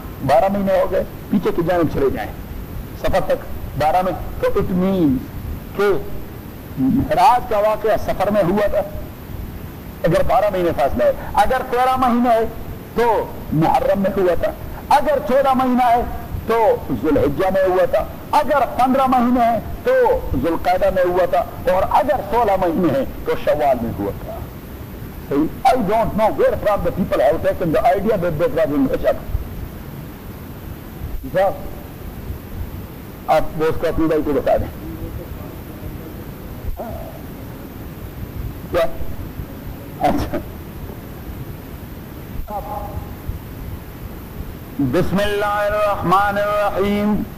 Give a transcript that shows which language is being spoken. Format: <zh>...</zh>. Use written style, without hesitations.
<ur>بارہ مہینے ہو گئے, پیچھے کی جانب چلے جائیں سفر تک بارہ میں, تو</ur> <en>it means</en> <ur>کہ معراج کا واقعہ سفر میں ہوا تھا اگر بارہ مہینے فاصلہ ہے, اگر تیرہ مہینہ ہے تو محرم میں ہوا تھا, اگر چودہ مہینہ ہے تو ذوالحجہ میں ہوا تھا, اگر پندرہ مہینے ہیں تو ذوالقعدہ میں ہوا تھا, اور اگر سولہ مہینے ہیں تو شوال میں ہوا تھا. صحیح.</ur> <en>I don't know where from the people have taken the idea that they travel in Rajab.</en> <ur>آپ دوست کو اپنی بھائی کو بتا دیں کیا. اچھا</ur> <ar>بسم اللہ الرحمن الرحیم,</ar>